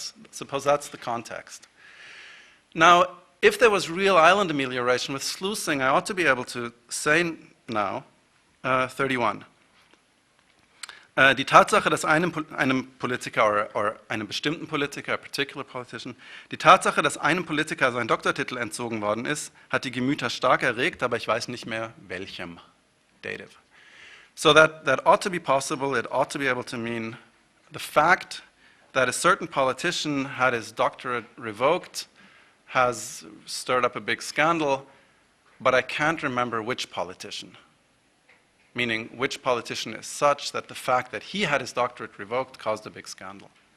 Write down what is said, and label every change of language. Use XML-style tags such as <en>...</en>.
<en>Suppose that's the context. Now, if there was real island amelioration with sluicing, I ought to be able to say now, 31.</en> <de>Die Tatsache, dass einem Politiker oder einem bestimmten Politiker,</de> <en>a particular politician,</en> <de>die Tatsache, dass einem Politiker sein Doktortitel entzogen worden ist, hat die Gemüter stark erregt, aber ich weiß nicht mehr welchem.</de> <en>Dative. So that ought to be possible. It ought to be able to mean the fact that a certain politician had his doctorate revoked has stirred up a big scandal, but I can't remember which politician. Meaning, which politician is such that the fact that he had his doctorate revoked caused a big scandal.</en>